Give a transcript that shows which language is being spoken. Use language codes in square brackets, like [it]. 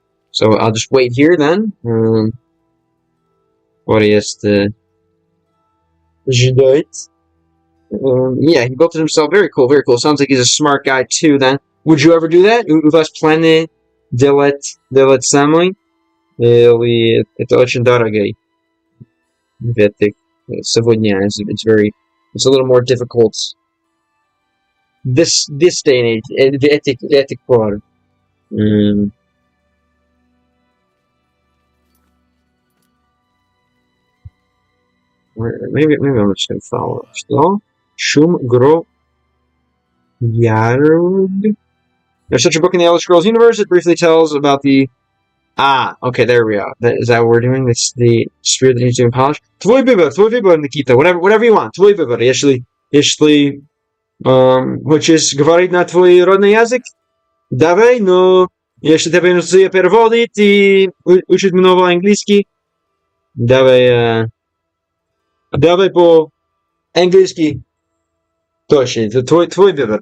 [en] So I'll just wait here then. What is the [ru] ждать? [en] Yeah, he built it himself. Very cool. Sounds like he's a smart guy too then. Would you ever do that? [ru] У вас планы делать самой? Или это очень дорого? Сегодня [en] it's very It's a little more difficult. This day and age, etic quarter. Maybe I'm just gonna follow it. So, Shum Gro Yarug. There's such a book in the Elder Scrolls universe. It briefly tells about the. Okay, there we are. Is that what we're doing? It's the spirit that needs to be polished. [ru] Tvой выбор, Никита. [en] Whatever you want. [ru] Твой выбор. Если хочешь говорить на твой родной язык, давай, но если тебе нужно переводить и учить много английский, давай по-английски. Точно. Твой выбор.